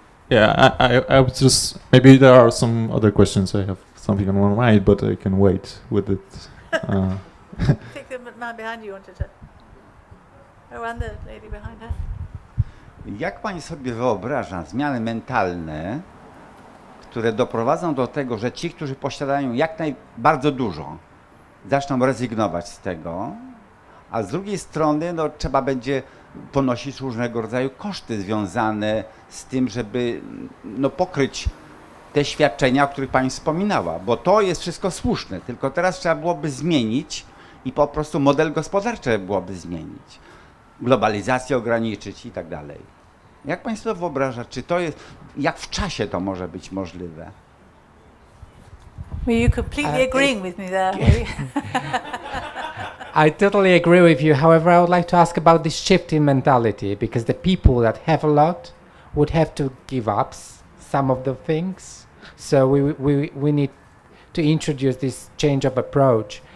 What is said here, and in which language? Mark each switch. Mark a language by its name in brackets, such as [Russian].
[English] Yeah, I would just, maybe there are some other questions. I have something on my mind, but I can wait with it. I think the man behind you wanted to. Oh, and the lady behind her. [Polish] Jak pani sobie wyobraża zmiany mentalne, które doprowadzą do tego, że ci, którzy posiadają bardzo dużo, zaczną rezygnować z tego, a z drugiej strony trzeba będzie ponosić różnego rodzaju koszty związane z tym, żeby pokryć te świadczenia, o których pani wspominała, bo to jest wszystko słuszne, tylko teraz trzeba byłoby zmienić i po prostu model gospodarczy byłoby zmienić, globalizację ograniczyć i tak dalej. Jak pani sobie wyobraża, czy to jest, jak w czasie to może być możliwe? [English] Well, you're completely agreeing with me there. I totally agree with you. However, I would like to ask about this shift in mentality, because the people that have a lot would have to give up some of the things. So we need to introduce this change of approach.